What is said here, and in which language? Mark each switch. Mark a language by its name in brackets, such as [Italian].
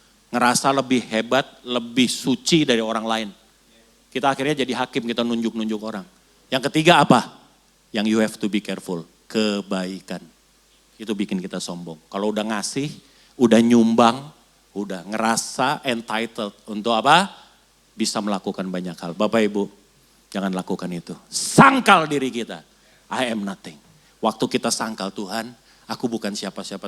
[Indonesian] Ngerasa lebih hebat, lebih suci dari orang lain. Kita akhirnya jadi hakim, kita nunjuk-nunjuk orang. Yang ketiga apa? Yang [English] you have to be careful, [Indonesian] kebaikan. Itu bikin kita sombong. Kalau udah ngasih, udah nyumbang, udah ngerasa entitled untuk apa? Bisa melakukan banyak hal. Bapak Ibu, jangan lakukan itu. Sangkal diri kita, [English] I am nothing. [Indonesian] Waktu kita sangkal Tuhan, aku bukan siapa-siapa.